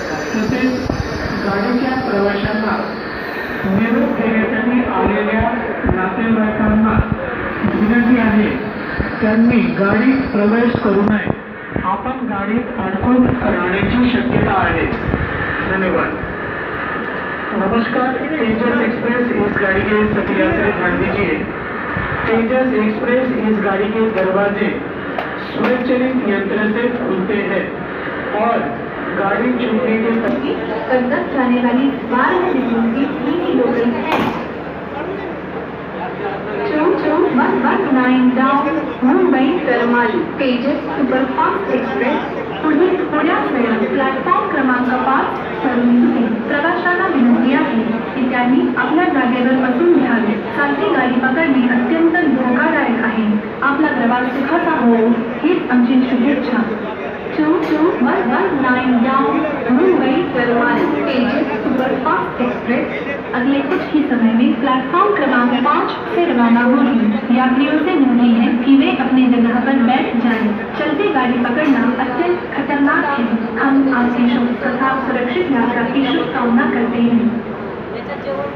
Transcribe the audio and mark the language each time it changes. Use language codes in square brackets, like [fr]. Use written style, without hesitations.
[mr] तसेच गाडीच्या प्रवाशांना निरोप देण्यासाठी आलेल्या नातेवाईकांना विनंती आहे, त्यांनी गाडीत प्रवेश करू नये. आपण गाडीत अडकून राहण्याची शक्यता आहे. धन्यवाद. नमस्कार. [hi] तेजस एक्सप्रेस इस गाड़ी के सभी यात्री ध्यान दीजिए. तेजस एक्सप्रेस इस गाड़ी के दरवाजे स्वयंचलित यंत्र से खुलते हैं और गाड़ी छूटने के कर्जत जाने वाली 12 डिब्बों की 3 लोकल है. 22119 डाउन मुंबई करमाली. [mr] Tejas superfast express पुढील थोड्याच वेळात प्लॅटफॉर्म क्रमांक 5 वरून सुटेल. प्रवाशांना विनंती आहे की त्यांनी आपल्या जागेवर बसून घ्यावे. चालती गाडी पकडणे अत्यंत धोकादायक आहे. आपला प्रवास सुखाचा हो हीच आमची शुभेच्छा. 22119 down Mumbai Karmali. [hi] तेजस सुपरफास्ट एक्सप्रेस अगले कुछ ही समय में प्लेटफॉर्म क्रमांक 5 से रवाना होगी. यात्रियों से विनती है कि वे अपनी जगह पर बैठ जाएं. चलती गाड़ी पकड़ना अत्यंत खतरनाक है. हम आपकी शुभ तथा सुरक्षित यात्रा की शुभकामना करते हैं.